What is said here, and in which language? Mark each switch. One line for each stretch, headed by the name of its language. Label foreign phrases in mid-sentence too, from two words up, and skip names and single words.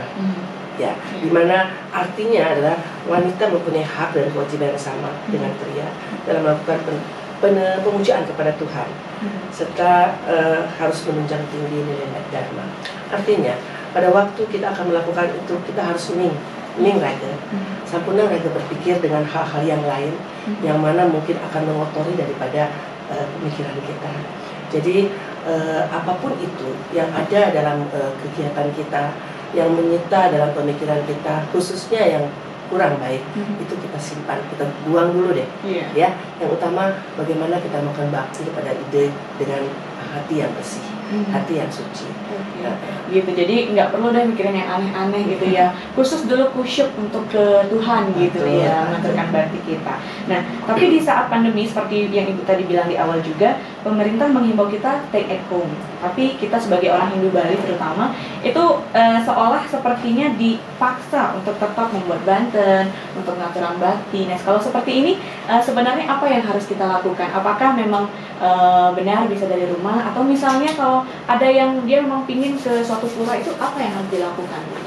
Indonesian: Ya, dimana artinya adalah wanita mempunyai hak dan kewajiban yang sama dengan pria dalam melakukan pemujaan kepada Tuhan, serta harus menunjang tinggi nilai dharma. Artinya, pada waktu kita akan melakukan itu, kita harus ning raga, sampurna raga berpikir dengan hal-hal yang lain, yang mana mungkin akan mengotori daripada pemikiran kita. Jadi, apapun itu yang ada dalam kegiatan kita, yang menyita dalam pemikiran kita, khususnya yang kurang baik, itu kita simpan, kita buang dulu deh. Ya, yang utama bagaimana kita melakukan bakti kepada ide dengan hati yang bersih, hati yang suci. Gitu, jadi nggak perlu deh mikirin yang aneh-aneh gitu ya. Khusus dulu kusyuk untuk ke Tuhan gitu ya, mengaturkan bakti kita. Nah, tapi di saat pandemi seperti yang Ibu tadi bilang di awal juga, pemerintah menghimbau kita
English: stay at home.
Indonesian: Tapi kita sebagai orang Hindu Bali terutama, itu seolah sepertinya dipaksa untuk tetap membuat banten, untuk ngaturan bakti. Nah, kalau seperti ini, sebenarnya apa yang harus kita lakukan? Apakah memang benar bisa dari rumah? Atau misalnya kalau ada yang dia memang pingin ke suatu pura, itu apa yang harus dilakukan?